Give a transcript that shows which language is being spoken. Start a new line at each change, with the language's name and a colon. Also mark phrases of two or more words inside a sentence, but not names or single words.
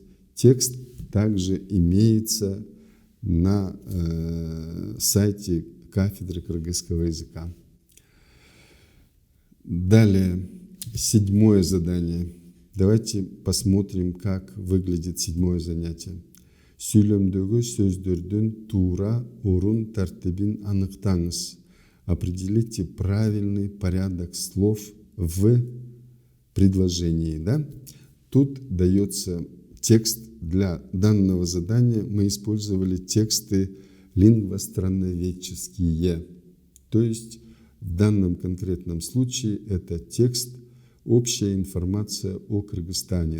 Russian: Текст также имеется на сайте кафедры кыргызского языка. Далее, 7-е задание. Давайте посмотрим, как выглядит 7-е занятие.
Kyrgyz: Сүйлөмдөгү сөздөрдүн туура орун тартибин аныктаңыз.
Russian: Определите правильный порядок слов в предложении. Да? Тут дается текст для данного задания. Мы использовали тексты лингвостранноведческие. То есть в данном конкретном случае это текст «Общая информация о Кыргызстане».